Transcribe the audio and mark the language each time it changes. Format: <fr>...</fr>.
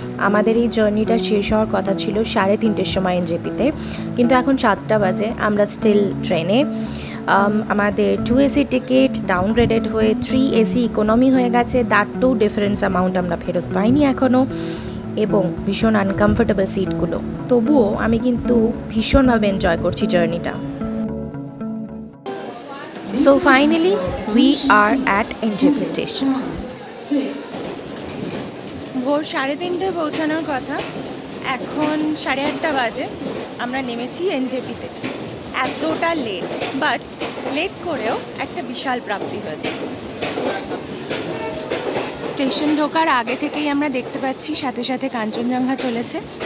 <bn>আমাদের এই জার্নিটা শেষ হওয়ার কথা ছিল 3:30টার সময় এনজেপিতে, কিন্তু এখন 7টা বাজে, আমরা স্টিল ট্রেনে। আমাদের 2 AC টিকিট ডাউনগ্রেডেড হয়ে 3 AC ইকোনমি হয়ে গেছে,</bn> <en>that two difference amount</en> <bn>আমরা ফেরত পাইনি এখনও, এবং ভীষণ আনকমফোর্টেবল সিটগুলো। তবুও আমি কিন্তু ভীষণভাবে এনজয় করছি জার্নিটা।</bn> <en>So finally we are at NJP station.</en> <bn>ভোর 3:30টায় পৌঁছানোর কথা, এখন 8:30 বাজে, আমরা নেমেছি এনজেপিতে। এতটা লেট, বাট লেট করেও একটা বিশাল প্রাপ্তি হয়েছে। স্টেশন ঢোকার আগে থেকেই আমরা দেখতে পাচ্ছি সাথে সাথে কাঞ্চনজঙ্ঘা চলেছে।</bn>